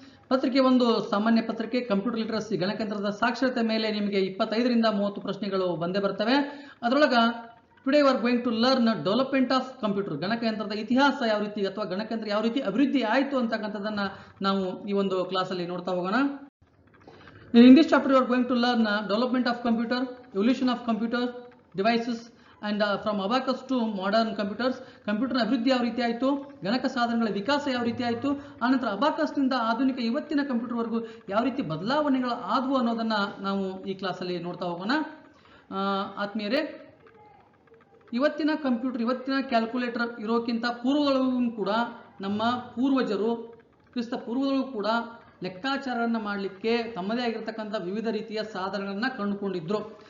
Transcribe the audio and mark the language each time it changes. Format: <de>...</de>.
<kn>ಪತ್ರಿಕೆ 1 ಸಾಮಾನ್ಯ ಪತ್ರಿಕೆ ಕಂಪ್ಯೂಟರ್ ಲಿಟರಸಿ ಗಣಕಯಂತ್ರದ ಸಾಕ್ಷರತೆ ಮೇಲೆ ನಿಮಗೆ 25ರಿಂದ 30 ಪ್ರಶ್ನೆಗಳು ಬಂದೇ ಬರ್ತವೆ. ಅದರೊಳಗ</kn> <en>today we are going to learn development of computer,</en> <kn>ಗಣಕಯಂತ್ರದ ಇತಿಹಾಸ ಯಾವ ರೀತಿ ಅಥವಾ ಗಣಕಯಂತ್ರ ಯಾವ ರೀತಿ ಅಭಿವೃದ್ಧಿ ಆಯಿತು ಅಂತಕ್ಕಂಥದ್ದನ್ನ ನಾವು ಈ ಒಂದು ಕ್ಲಾಸಲ್ಲಿ ನೋಡ್ತಾ ಹೋಗೋಣ.</kn> <en>In this chapter we are going to learn development of computer, evolution of computer devices and from abacus to modern computers.</en> <kn>Computer ಅಭಿವೃದ್ಧಿ ಯಾವ ರೀತಿ ಆಯಿತು, ಗಣಕ ಸಾಧನಗಳ ವಿಕಾಸ ಯಾವ ರೀತಿ ಆಯಿತು, ಆನಂತರ ಅಬಾಕಸ್ನಿಂದ ಆಧುನಿಕ ಇವತ್ತಿನ ಕಂಪ್ಯೂಟರ್ವರೆಗೂ ಯಾವ ರೀತಿ ಬದಲಾವಣೆಗಳು ಆದವು ಅನ್ನೋದನ್ನ ನಾವು ಈ ಕ್ಲಾಸಲ್ಲಿ ನೋಡ್ತಾ ಹೋಗೋಣ. ಆತ್ಮೀಯರೇ, ಇವತ್ತಿನ ಕಂಪ್ಯೂಟರ್, ಇವತ್ತಿನ ಕ್ಯಾಲ್ಕುಲೇಟರ್ ಇರೋಕ್ಕಿಂತ ಪೂರ್ವದೊಳಗೂ ಕೂಡ ನಮ್ಮ ಪೂರ್ವಜರು ಕ್ರಿಸ್ತ ಪೂರ್ವದೊಳಗೂ ಕೂಡ ಲೆಕ್ಕಾಚಾರವನ್ನು ಮಾಡಲಿಕ್ಕೆ ತಮ್ಮದೇ ಆಗಿರ್ತಕ್ಕಂಥ ವಿವಿಧ ರೀತಿಯ ಸಾಧನಗಳನ್ನು ಕಂಡುಕೊಂಡಿದ್ರು.</kn>